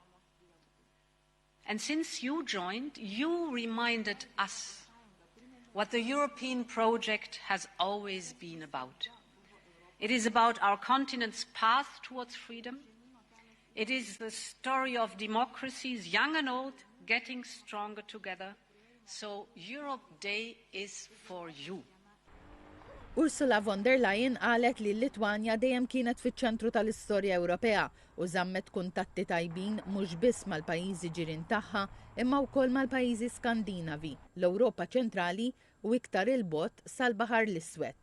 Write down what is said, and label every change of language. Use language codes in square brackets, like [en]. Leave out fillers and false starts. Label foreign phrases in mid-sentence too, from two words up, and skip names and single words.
[en] And since you joined, you reminded us what the European project has always been about. It is about our continent's path towards freedom. It is the story of democracies, young and old, getting stronger together. So Europe Day is for you. [mt] Ursula von der Leyen qalet li l-Litwanja dejjem kienet fiċ-ċentru tal-istorja Ewropea u żammet kuntatti tajbin mhux biss mal-pajjiżi ġirien tagħha imma wkoll mal-pajjiżi Skandinavi, l-Ewropa ċentrali u iktar il-bogħod sal-Baħar l-Iswed.